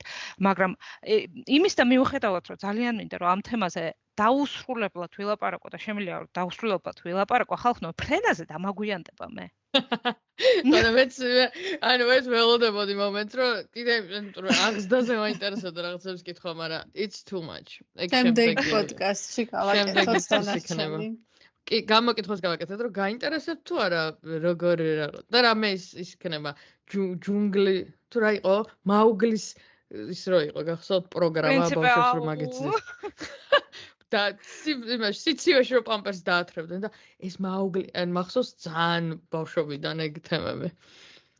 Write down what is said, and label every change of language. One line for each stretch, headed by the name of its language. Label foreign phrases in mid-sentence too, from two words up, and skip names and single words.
Georgian: მაგრამ იმის და მიუხედავად რომ ძალიან მინდა რომ ამ თემაზე დაუსრულებლად ვილაპარაკო და შემიძლია რომ დაუსრულებლად ვილაპარაკო ხალხო ფრენაზე დამაგვიანდება მე. ანუ ეს ველოდებოდი მომენტს რომ კიდე აღზრდაზე მაინტერესებდა რაღაცებს კითხვა, მაგრამ
English: it's too much.
Georgian: შემდეგ პოდკასტში გავაკეთოთ დანარჩენი. კი, გამოკითხოს გავაკეთეთ, რომ გაინტერესებთ თუ არა როგორ და რამე ის იქნება ჯუნგლი თუ რა იყო მაუგლის ის რო იყო გახსოვთ პროგრამა ბავშვებს რომ აგეცდეთ და იმაში სიცივეში რომ პამპერს დაათრებდნენ და ეს მაუგლი ან მახსოვს ძალიან ბავშვობიდან ეგ თემები